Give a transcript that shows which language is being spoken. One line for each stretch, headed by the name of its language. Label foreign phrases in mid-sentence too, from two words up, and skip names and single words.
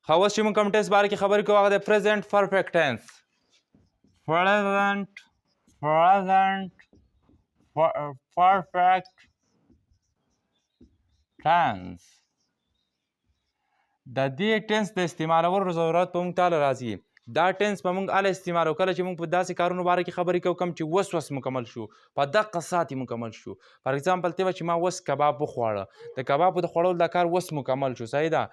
Pashto: اوس چې موږ کوم ټینس باره کې خبرې کوو هغه د
English: present perfect tense. present perfect tense.
Pashto: د دې ټینس د استعمالولو ضرورت په موږ ته راځي. دا ټینس به موږ هله استعمالو کله چې موږ په داسې کارونو باره کې خبرې کوو کوم چې وس مکمل شو، په دقه ساعت یې مکمل شو.
English: for example
Pashto: ته به چې ما وس کباب وخواړه، د کبابو د خوړلو دا کار وس مکمل شو، صحیح ده.